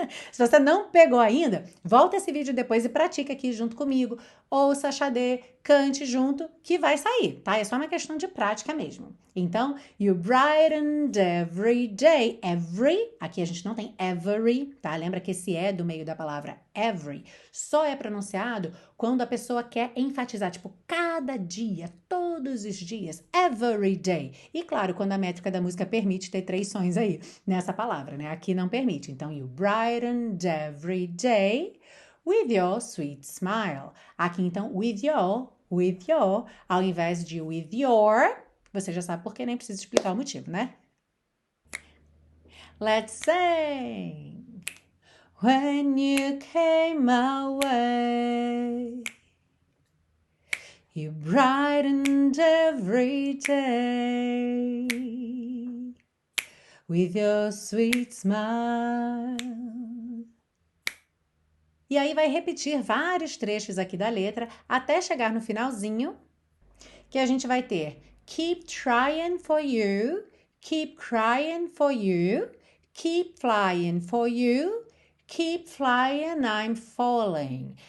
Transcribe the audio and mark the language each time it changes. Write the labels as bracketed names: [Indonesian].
[Portuguese] Se você não pegou ainda, volta esse vídeo depois e pratica aqui junto comigo. Ouça a Xadê, cante junto, que vai sair, tá? É só uma questão de prática mesmo. [English] Então, you brightened every day. [Portuguese] Every, aqui a gente não tem every, tá? Lembra que esse é do meio da palavra every. Só é pronunciado quando a pessoa quer enfatizar, tipo, cada dia, todos os dias, every day. E claro, quando a métrica da música permite ter 3 sons aí nessa palavra, né? Aqui não permite. [English] Então, you brightened every day with your sweet smile. [Portuguese] Aqui, então, with your, ao invés de with your, você já sabe porque nem precisa explicar o motivo, né? [English] Let's sing. When you came my way, you brightened every day with your sweet smile. [Portuguese] E aí vai repetir vários trechos aqui da letra até chegar no finalzinho, que a gente vai ter [English] keep trying for you, [Portuguese] keep crying for you, [English] Keep flying for you. Keep flying, I'm falling.